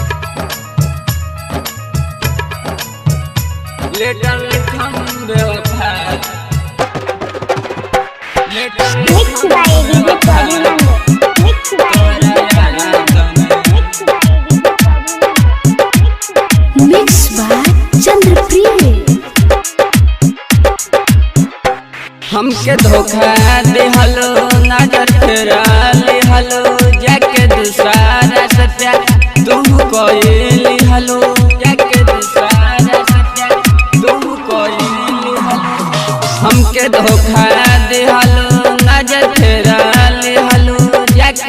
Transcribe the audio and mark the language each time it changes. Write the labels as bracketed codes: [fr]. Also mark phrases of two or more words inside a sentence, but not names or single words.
[en] Little come बेवफा Mixed by DJ Prabhu. Mixed by DJ Prabhu. Mixed by Chandrapriya. [bho] हमके धोखा देहलो नजर फेरा लेहलो जाके दूसरा से प्यार तुम कोई हलो जाके दूसरा से प्यार तुम कोई हलो हमके धोखा देहलो नजर फेरा लेहलो जाके